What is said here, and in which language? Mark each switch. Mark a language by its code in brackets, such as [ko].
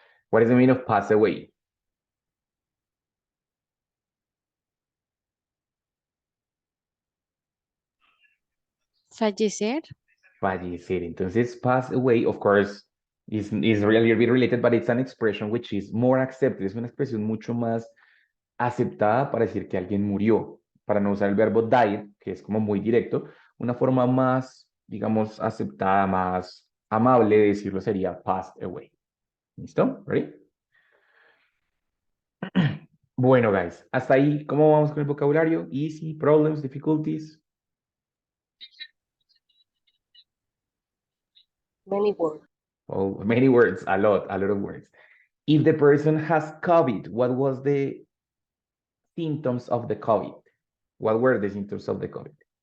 [en] What is the meaning of pass away? [es] Fallecer. Fallecer. [en] Entonces, pass away, of course, is really related, but it's an expression which is more accepted. [es] Es una expresión mucho más aceptada para decir que alguien murió, para no usar el verbo died, que es como muy directo. Una forma más, digamos, aceptada, más amable de decirlo sería passed away. ¿Listo? [en] ¿Ready? [es] Bueno, guys, hasta ahí, ¿cómo vamos con el vocabulario? [en] Easy, problems, difficulties. Many words. Oh, many words, a lot of words. If the person has COVID, what was the symptoms of the COVID? What were the symptoms of the COVID?